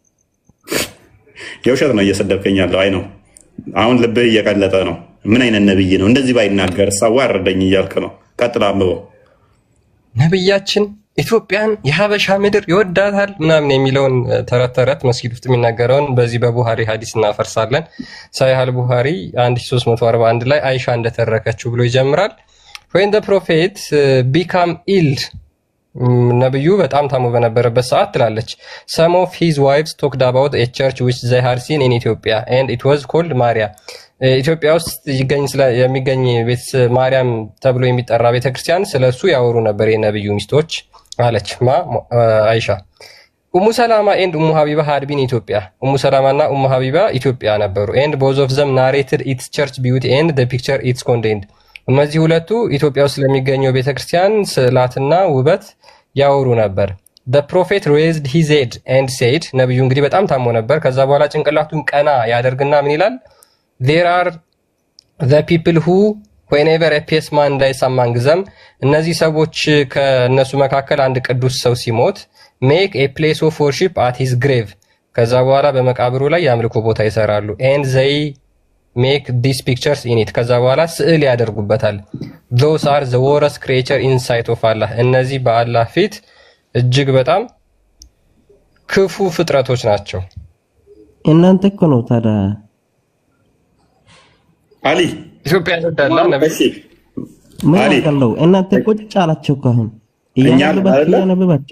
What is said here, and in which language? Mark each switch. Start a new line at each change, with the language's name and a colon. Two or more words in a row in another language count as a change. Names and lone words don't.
Amharic: የውሸት ነው እየሰደብከኝ ያለው። አይ ነው አሁን ልብህ እየቀለጠ ነው። ምን አይነት ነብይ ነው እንደዚህ ባይናገር ሳዋረደኝ እያልክ ነው። ቀጥል አንብበው። ነብያችን ኢትዮጵያን የሀበሻ ምድር ይወዳታል ምናምን የሚለውን ተረት ተረት መስጊድ ውስጥ የሚናገረውን በዚህ በቡሃሪ ሐዲስ እናፈርሳለን። ሳሂህ አል-ቡሃሪ 1341 ላይ አይሻ እንደተረከችው ብሎ ይጀምራል።
English: when the prophet become ill
Amharic: ነብዩ በጣም ታሞ በነበረበት ሰዓት ትላለች
English: some of his wives talked about a church which they had seen in Ethiopia and it was called Maria
Amharic: ኢትዮጵያ ውስጥ የሚገኝ ቤተ ማርያም ተብሎ የሚጠራ ቤተክርስቲያን ስለሱ ያወሩ ነበር የነብዩ ሚስቶች አለች አይሻ። ኡሙ ሰላማ
English: and ኡሙ ሀቢባ had been
Amharic: ኢትዮጵያ ኡሙ ሰላማና ኡሙ ሀቢባ ኢትዮጵያ ነበሩ
English: and both of them narrated its church beauty and the picture it's contained
Amharic: እነዚህ ሁለቱ ኢትዮጵያ ውስጥ ለሚገኘው ቤተክርስቲያን ስዕላትና ውበት ያወሩ ነበር።
English: the prophet raised his head and said
Amharic: ነብዩ እንግዲህ በጣም ታሞ ነበር። ከዛ በኋላ ጭንቅላቱን ቀና ያደርግና ምን ይላል?
English: there are the people who whenever a pious man dies among them
Amharic: እነዚህ ሰዎች ከነሱ መካከል አንድ ቅዱስ ሰው ሲሞት
English: make a place of worship at his grave
Amharic: ከዛ በኋላ በመቃብሩ ላይ የአምልኮ ቦታ ይሰራሉ
English: and they make these pictures in it
Amharic: ከዛ በኋላ ስዕል ያደርጉበታል
English: those are the worst creature in sight of Allah
Amharic: እነዚህ በአላህ ፊት እጅግ በጣም ክፉ ፍጥረቶች ናቸው እናንተ እኮ ነው ታዲያ አሊ ኢትዮጵያ ይወዳላ ነብይ ምን አቀለው እናንተ ቁጭ አላችሁ እኮ አሁን እያነበባችሁ